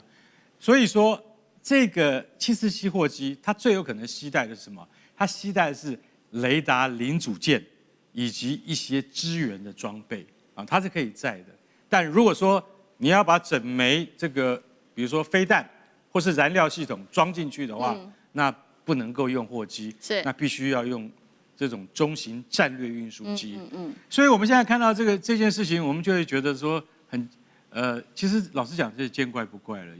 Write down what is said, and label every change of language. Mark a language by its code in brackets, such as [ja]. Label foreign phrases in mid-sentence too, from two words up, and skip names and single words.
[zh] 所以說，這個747貨機它最有可能攜帶的是什麼？它攜帶的是雷達零組件以及一些支援的裝備啊，它是可以載的。但如果說你要把整枚這個，比如說飛彈或是燃料系統裝進去的話，那不能夠用貨機，那必須要用這種中型戰略運輸機。所以我們現在看到這件事情，我們就會覺得說很其實老實講，這是見怪不怪了。